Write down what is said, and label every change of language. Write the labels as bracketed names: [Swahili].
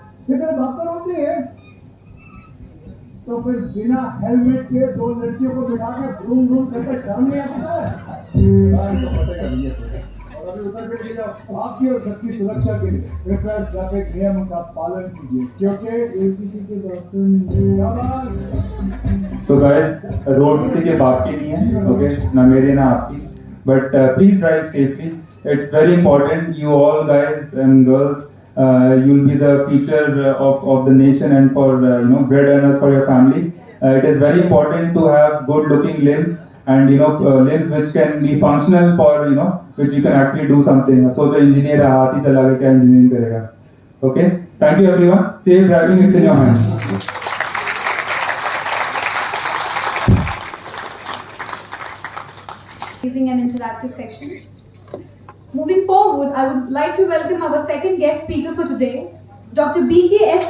[Hindi] ये तेरे बाप का रोड नहीं है. तो फिर बिना हेलमेट के दो लड़कियों को बिठा के घूम घूम करके शर्म नहीं आता है? और अभी उतर के ले जाओ. आपकी और सबकी सुरक्षा के लिए कृपया ट्रैफिक नियम का पालन कीजिए क्योंकि किसी के शाबाश. [English] So guys, [Hindi] रोड किसी के बाप की नहीं है, okay? ना मेरे ना आपकी. [English] But please drive safely. It's very important. You all guys and girls. You'll be the future of the nation and for bread earners for your family. It is very important to have good looking limbs and limbs which can be functional for which you can actually do something. So the engineer [Hindi] हाथ ही चला के क्या engineering करेगा? [English] Okay, thank you everyone. Safe driving is in your hands. An interactive section. Moving forward, I would like to welcome our second guest speaker for today, Dr. B.K.S.